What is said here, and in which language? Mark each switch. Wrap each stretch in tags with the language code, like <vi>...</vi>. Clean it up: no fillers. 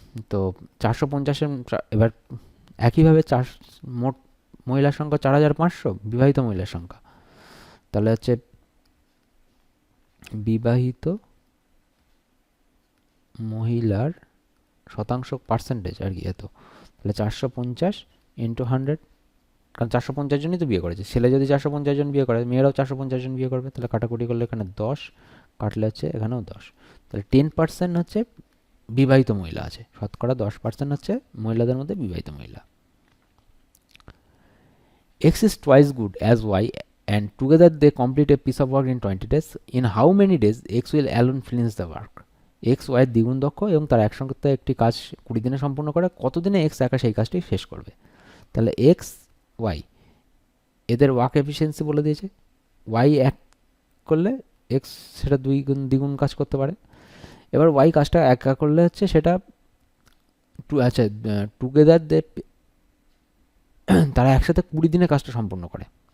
<bn>তো 450-এর এবার একইভাবে মোট মহিলার সংখ্যা 4,500, বিবাহিত মহিলার সংখ্যা, তাহলে হচ্ছে বিবাহিত মহিলার শতাংশ পার্সেন্টেজ আর কি এত, তাহলে 450 ইন্টু 100, কারণ 450 জনই তো বিয়ে করেছে। ছেলে যদি 450 জন বিয়ে করে, মেয়েরাও 450 জন বিয়ে করবে, তাহলে কাটাকুটি করলে এখানে 10 কাটলে হচ্ছে এখানেও 10, তাহলে 10% হচ্ছে বিবাহিত মহিলা আছে, শতকরা 10% হচ্ছে মহিলাদের মধ্যে বিবাহিত মহিলা।</bn> <en>X is twice good as Y and together they complete a piece of work in 20 days. In how many days X will alone finish the work?</en> <bn>X Y এর দ্বিগুণ দক্ষ এবং তার একসঙ্গে একটি কাজ 20 দিনে সম্পূর্ণ করে, কতদিনে X একা সেই কাজটি শেষ করবে? তাহলে X Y এদের ওয়ার্ক এফিসিয়েন্সি বলে দিয়েছে, Y এক করলে X সেটা দ্বিগুণ কাজ করতে পারে। এবার Y কাজটা একা করলে হচ্ছে সেটা আচ্ছা টুগেদার তারা একসাথে 20 দিনে কাজটা সম্পূর্ণ করে।</bn>